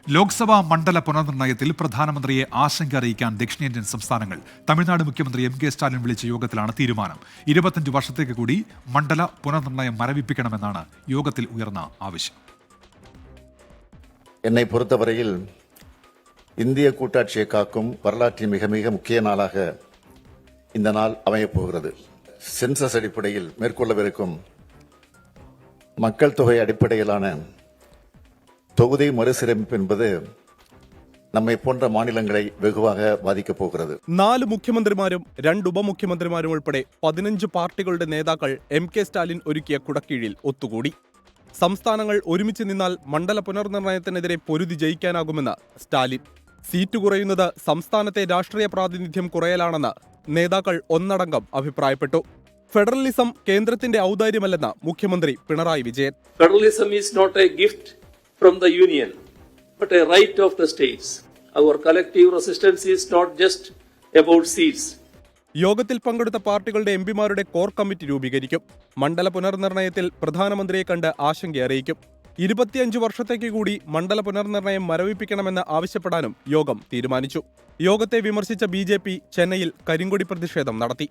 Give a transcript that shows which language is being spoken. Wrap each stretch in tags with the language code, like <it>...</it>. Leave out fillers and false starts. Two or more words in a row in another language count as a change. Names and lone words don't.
<ml>ലോക്സഭാ മണ്ഡല പുനർനിർണയത്തിൽ പ്രധാനമന്ത്രിയെ ആശങ്ക അറിയിക്കാൻ ദക്ഷിണേന്ത്യൻ സംസ്ഥാനങ്ങൾ. തമിഴ്നാട് മുഖ്യമന്ത്രി എം.കെ. സ്റ്റാലിൻ വിളിച്ച യോഗത്തിലാണ് തീരുമാനം. 25 വർഷത്തേക്ക് കൂടി മണ്ഡല പുനർനിർണയം മരവിപ്പിക്കണമെന്നാണ് യോഗത്തിൽ ഉയർന്ന ആവശ്യം.</ml> <ta>என்னை பொறுத்தவரையில் இந்திய கூட்டாட்சியை காக்கும் வரலாற்றின் மிக மிக முக்கிய நாளாக இந்த நாள் அமையப் போகிறது. சென்சஸ் அடிப்படையில் மேற்கொள்ளவிருக்கும் மக்கள் தொகை அடிப்படையிலான தொகுதி மறுசீரமைப்பு என்பது நம்மை போன்ற மாநிலங்களை வெகுவாக பாதிக்கப் போகிறது.</ta> <ml>4 മുഖ്യമന്ത്രിമാരും 2 ഉപമുഖ്യമന്ത്രിമാരും ഉൾപ്പെടെ 15 പാർട്ടികളുടെ നേതാക്കൾ എം.കെ. സ്റ്റാലിൻ ഒരുക്കിയ കുടക്കീഴിൽ ഒത്തുകൂടി. സംസ്ഥാനങ്ങൾ ഒരുമിച്ച് നിന്നാൽ മണ്ഡല പുനർനിർണയത്തിനെതിരെ പൊരുതി ജയിക്കാനാകുമെന്ന് സ്റ്റാലിൻ. സീറ്റ് കുറയുന്നത് സംസ്ഥാനത്തെ രാഷ്ട്രീയ പ്രാതിനിധ്യം കുറയലാണെന്ന് നേതാക്കൾ ഒന്നടങ്കം അഭിപ്രായപ്പെട്ടു. ഫെഡറലിസം കേന്ദ്രത്തിന്റെ ഔദാര്യമല്ലെന്ന് മുഖ്യമന്ത്രി പിണറായി വിജയൻ.</ml> <en>federalism is not a gift from the union but a right of the states. Our collective resistance is not just about seats.</en> <ml>യോഗത്തിൽ പങ്കെടുത്ത പാർട്ടികളുടെ എംപിമാരുടെ കോർ കമ്മിറ്റി രൂപീകരിക്കും. മണ്ഡല പുനർനിർണയത്തിൽ പ്രധാനമന്ത്രിയെ കണ്ട് ആശങ്ക അറിയിക്കും. 25 വർഷത്തേക്ക് കൂടി മണ്ഡല പുനർനിർണയം മരവിപ്പിക്കണമെന്ന് ആവശ്യപ്പെടാനും യോഗം തീരുമാനിച്ചു. യോഗത്തെ വിമർശിച്ച ബി.ജെ.പി. ചെന്നൈയിൽ കരിങ്കൊടി പ്രതിഷേധം നടത്തി.</ml>